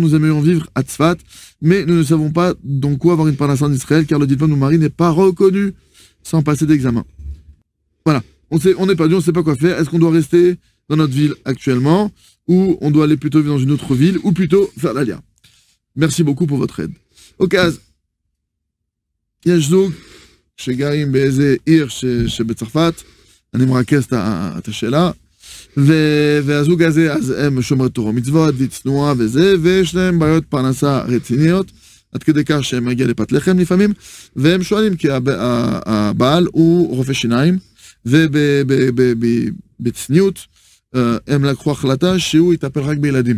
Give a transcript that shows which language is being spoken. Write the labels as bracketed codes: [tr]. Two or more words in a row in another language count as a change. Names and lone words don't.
[fr] Nous aimerions vivre à Tzfat, mais nous ne savons pas donc quoi avoir une parnassa en Israël, car le diplôme de mon mari n'est pas reconnu sans passer d'examen. Voilà, on n'est perdu, on ne sait pas quoi faire. Est-ce qu'on doit rester dans notre ville actuellement, ou on doit aller plutôt vivre dans une autre ville, ou plutôt faire l'Alia? Merci beaucoup pour votre aide. [he] אוקיי, יש זוג שגרים באיזה עיר שבצרפת, אני מרכז את השאלה, והזוג הזה, אז הם שומרי תורה מצוות, צנועה וזה, ויש להם בעיות פרנסה רציניות, עד כדי כך שהם מגיע לפת לחם לפעמים, והם שואלים כי הבעל הוא רופא שיניים, ובצניעות הם לקחו החלטה שהוא יטפל רק בילדים.